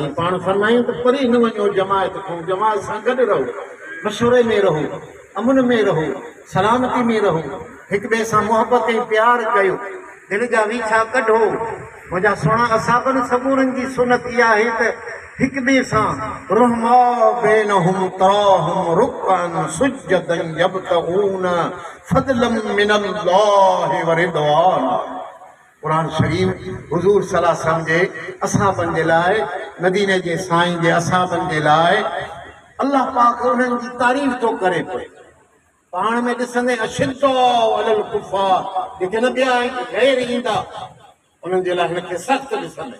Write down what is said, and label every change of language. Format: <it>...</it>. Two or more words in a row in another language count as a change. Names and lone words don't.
<sd>पाण फरमायूं त परे न वञो जमात खां, जमात सां गॾु रहो, मशवरे में रहो, अमुन में रहो, सलामती में रहो, हिक ॿिए सां मुहबत ऐं प्यार कयो, दिलि जा वीछा कढो। मुंहिंजा सुहिणा असाबनि सबूरनि जी सुनत इहा आहे त हिक ॿिए सां</sd> <ar>رحماء بينهم تراهم ركعا سجدا يبتغون فضلا من الله ورضوان.</ar> <sd>क़ुरान शरीफ़ हुज़ूर</sd> <ar>صلى الله عليه وسلم</ar> <sd>जे असाबनि जे लाइ, मदीने जे साईं जे असाबनि जे लाइ अल्लाह पाक उन्हनि जी तारीफ़ थो करे पियो। पाण में ॾिसंदे</sd> <ar>أشداء على الكفار,</ar> <sd>जेके न ॿिया ग़ैर ईंदा उन्हनि जे लाइ हिनखे सख़्तु ॾिसंदे।</sd>